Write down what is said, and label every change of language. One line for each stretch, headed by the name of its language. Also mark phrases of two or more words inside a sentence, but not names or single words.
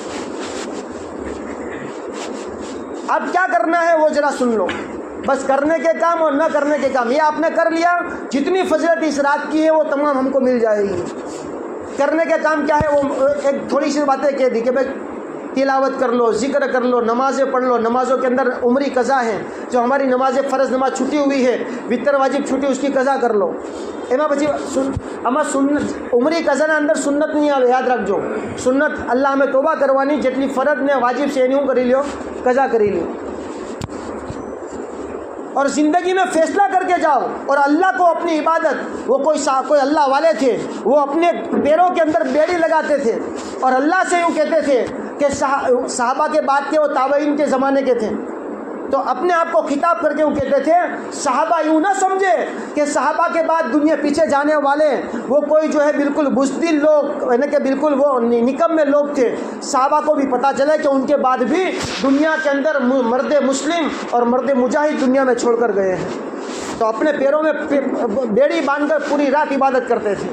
Urdu: اب کیا کرنا ہے وہ ذرا سن لو، بس کرنے کے کام اور نہ کرنے کے کام، یہ آپ نے کر لیا، جتنی فضیلت اس رات کی ہے وہ تمام ہم کو مل جائے گی۔ کرنے کے کام کیا ہے، وہ ایک تھوڑی سی باتیں کہہ دی کہ بھائی تلاوت کر لو، ذکر کر لو، نمازیں پڑھ لو، نمازوں کے اندر عمری قضا ہے، جو ہماری نماز فرض نماز چھٹی ہوئی ہے، وطر واجب چھٹی، اس کی قضا کر لو۔
Gujarati: એમાં પછી આમાં સુન્નત ઉમરી કઝાના અંદર સુન્નત નહીં આવે، યાદ રાખજો، સુન્નત અલ્લાહ અમે તોબા કરવાની، જેટલી ફરજ ને વાજિબ છે એની હું કરી લ્યો قضا કરી લ્યો،
Urdu: اور زندگی میں فیصلہ کر کے جاؤ، اور اللہ کو اپنی عبادت، وہ کوئی اللہ والے تھے، وہ اپنے پیروں کے اندر بیڑی لگاتے تھے اور اللہ سے یوں کہتے تھے کہ صحابہ کے بعد کے وہ تابعین کے زمانے کے تھے، تو اپنے آپ کو خطاب کر کے وہ کہتے تھے صحابہ یوں نہ سمجھے کہ صحابہ کے بعد دنیا پیچھے جانے والے وہ کوئی جو ہے بالکل بزدل لوگ، یعنی کہ بالکل وہ نکمے لوگ تھے، صحابہ کو بھی پتہ چلے کہ ان کے بعد بھی دنیا کے اندر مرد مسلم اور مرد مجاہد دنیا میں چھوڑ کر گئے ہیں، تو اپنے پیروں میں بیڑی باندھ کر پوری رات عبادت کرتے تھے۔